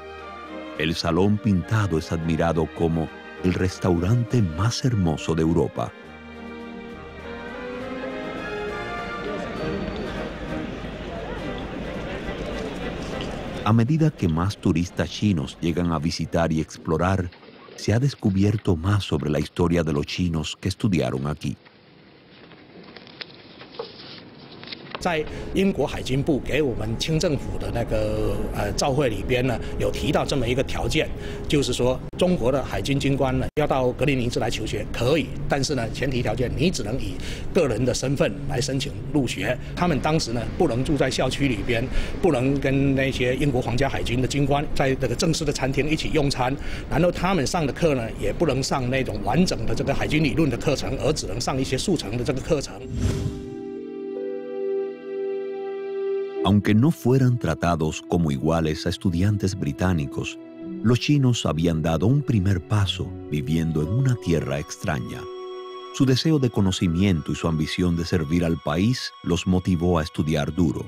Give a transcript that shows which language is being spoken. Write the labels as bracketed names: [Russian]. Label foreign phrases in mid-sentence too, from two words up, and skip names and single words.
[Spanish] El salón pintado es admirado como el restaurante más hermoso de Europa. A medida que más turistas chinos llegan a visitar y explorar, se ha descubierto más sobre la historia de los chinos que estudiaron aquí. [Chinese] 在英国海军部给我们清政府的那个照会里边呢，有提到这么一个条件，就是说中国的海军军官呢要到格林尼治来求学可以，但是呢前提条件你只能以个人的身份来申请入学。他们当时呢不能住在校区里边，不能跟那些英国皇家海军的军官在这个正式的餐厅一起用餐，然后他们上的课呢也不能上那种完整的这个海军理论的课程，而只能上一些速成的这个课程。 [Spanish] Aunque no fueran tratados como iguales a estudiantes británicos, los chinos habían dado un primer paso viviendo en una tierra extraña. Su deseo de conocimiento y su ambición de servir al país los motivó a estudiar duro.